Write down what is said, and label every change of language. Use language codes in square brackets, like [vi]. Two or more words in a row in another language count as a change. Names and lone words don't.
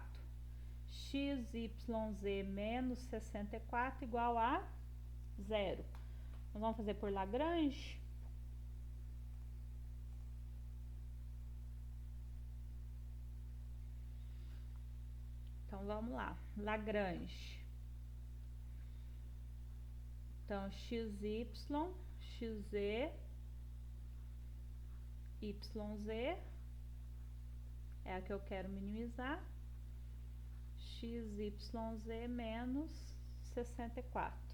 [pt] Xyz menos 64 igual a 0. Nós vamos fazer por Lagrange. Então, vamos lá. Lagrange. Então, xy, xz, yz é a que eu quero minimizar. XYZ menos 64.